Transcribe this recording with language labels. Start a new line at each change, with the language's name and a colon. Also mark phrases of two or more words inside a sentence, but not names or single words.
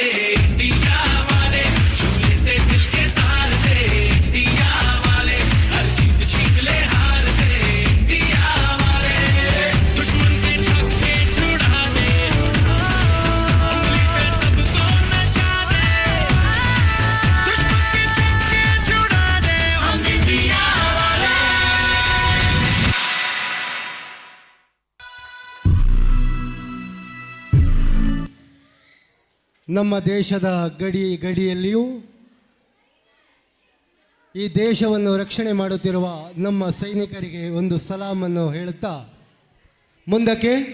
Hindi: दिया वाले छू लेते दिल के तार से दिया वाले हर जीत छीन ले हार से. दिया वाले दुश्मन के छक्के छुड़ा दे उंगली पे सबको नचा दे. दुश्मन के छक्के छुड़ा दे हम इंडिया वाले.
Kannada: ನಮ್ಮ ದೇಶದ ಗಡಿಯಲ್ಲಿಯೂ ಈ ದೇಶವನ್ನು ರಕ್ಷಣೆ ಮಾಡುತ್ತಿರುವ ನಮ್ಮ ಸೈನಿಕರಿಗೆ ಒಂದು ಸಲಾಮನ್ನು ಹೇಳುತ್ತಾ ಮುಂದಕ್ಕೆ